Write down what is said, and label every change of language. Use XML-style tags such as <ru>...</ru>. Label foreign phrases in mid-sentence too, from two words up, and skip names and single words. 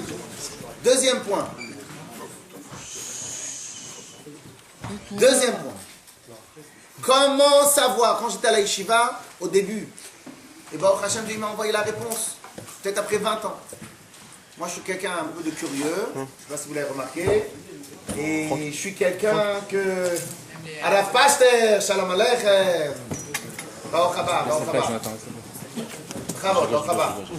<fr>Deuxième point. Comment savoir? Quand j'étais à la yeshiva, au début, et ben, au Hachem, Dieu m'a envoyé la réponse. Peut-être après 20 ans. Moi, je suis quelqu'un un peu de curieux. Je ne sais pas si vous l'avez remarqué. Et je suis quelqu'un que... Arav Pasteur,</fr> <he>שלום עליכם. ברוך הבא, ברוך הבא. כבוד, ברוך הבא.</he>